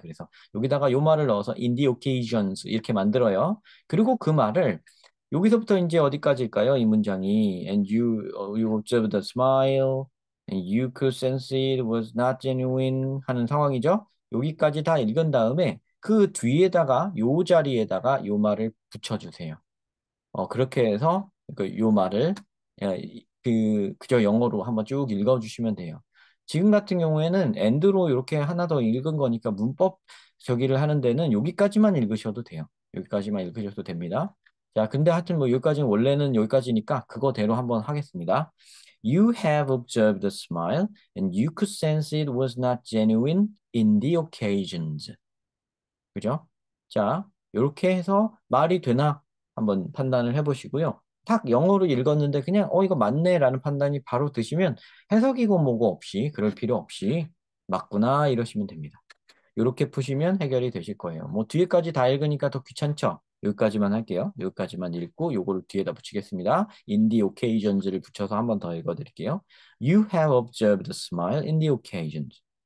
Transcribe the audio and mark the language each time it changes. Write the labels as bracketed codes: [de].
[ko] 그래서 여기다가 요 말을 넣어서 [en] in the occasions [ko] 이렇게 만들어요. 그리고 그 말을 여기서부터 이제 어디까지일까요? 이 문장이 [en] you observed the smile and you could sense it was not genuine [ko] 하는 상황이죠. 여기까지 다 읽은 다음에 그 뒤에다가 요 자리에다가 요 말을 붙여주세요. 그렇게 해서 요 말을 그저 영어로 한번 쭉 읽어주시면 돼요. 지금 같은 경우에는 and로 이렇게 하나 더 읽은 거니까 문법 저기를 하는 데는 여기까지만 읽으셔도 돼요. 여기까지만 읽으셔도 됩니다. 자, 근데 하여튼 뭐 여기까지는 원래는 여기까지니까 그거대로 한번 하겠습니다. [en] You have observed the smile and you could sense it was not genuine in the occasions. [ko] 그죠? 자, 이렇게 해서 말이 되나 한번 판단을 해보시고요. 딱 영어로 읽었는데 그냥 이거 맞네라는 판단이 바로 드시면 해석이고 뭐고 없이 그럴 필요 없이 맞구나 이러시면 됩니다. 이렇게 푸시면 해결이 되실 거예요. 뭐 뒤에까지 다 읽으니까 더 귀찮죠? 여기까지만 할게요. 여기까지만 읽고 요거를 뒤에다 붙이겠습니다. [en] In the occasions [ko] 를 붙여서 한번 더 읽어드릴게요. [en] You have observed a smile in the occasions.